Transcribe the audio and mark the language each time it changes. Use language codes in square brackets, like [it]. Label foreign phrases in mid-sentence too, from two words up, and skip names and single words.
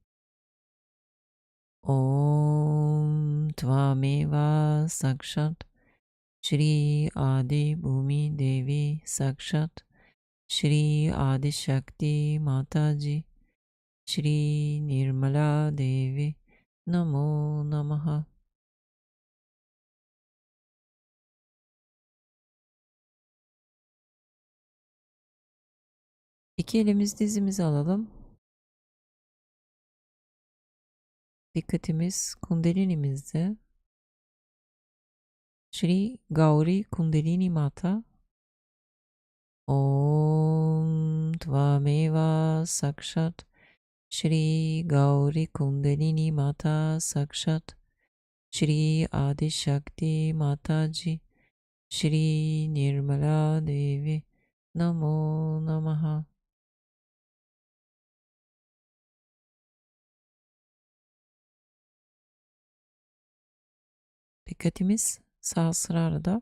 [sa] ॐ त्वमेव साक्षात् श्री आदि भूमि देवी साक्षात् श्री आदि शक्ति माताजी श्री निर्मला देवी नमो नमः. [tr] İki elimiz dizimizi alalım. Dikkatimiz kundelinimizde. [sa] श्री गौरी कुण्डलिनी माता. ॐ त्वमेव साक्षात् श्री गौरी कुण्डलिनी माता साक्षात् श्री आदि शक्ति माताजी श्री निर्मला देवी नमो नमः. [tr] Dikkatimiz Sahasrara'da.